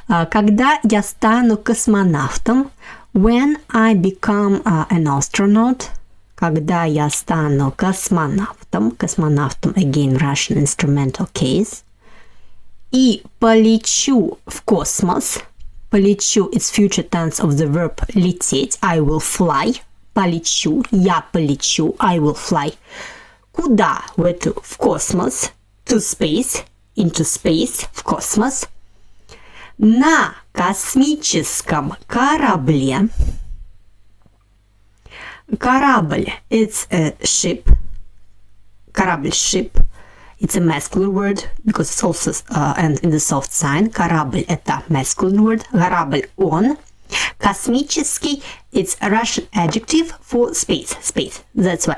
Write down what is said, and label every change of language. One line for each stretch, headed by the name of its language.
Russian: Когда я стану космонавтом,
English: when I become an astronaut,
Russian: когда я стану космонавтом,
English: again Russian instrumental case,
Russian: и полечу в космос,
English: полечу, it's future tense of the verb лететь, I will fly, полечу,
Russian: я полечу,
English: I will fly.
Russian: Куда? В космос,
English: to space, into space,
Russian: в космос. На космическом корабле.
English: Корабль, it's a ship. Корабль, ship. It's a masculine word because it's also and in the soft sign. Корабль это masculine word.
Russian: Корабль он.
English: Космический, it's a Russian adjective for space. That's why.